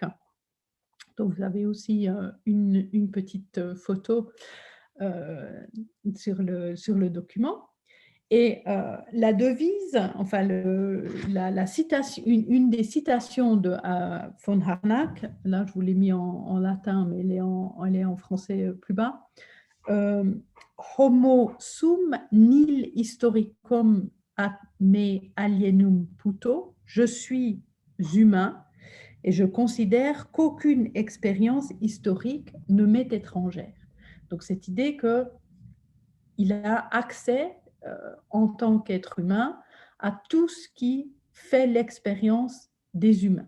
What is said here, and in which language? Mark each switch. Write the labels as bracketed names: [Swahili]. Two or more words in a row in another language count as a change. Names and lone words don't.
[French] Donc, vous avez aussi une petite photo sur le document. Et la devise, la citation, une des citations de von Harnack, là je vous l'ai mis en latin, mais elle est en français plus bas. [Latin] Homo sum nil historicum ad me alienum puto, [French] je suis humain et je considère qu'aucune expérience historique ne m'est étrangère. Donc cette idée qu'il a accès en tant qu'être humain à tout ce qui fait l'expérience des humains.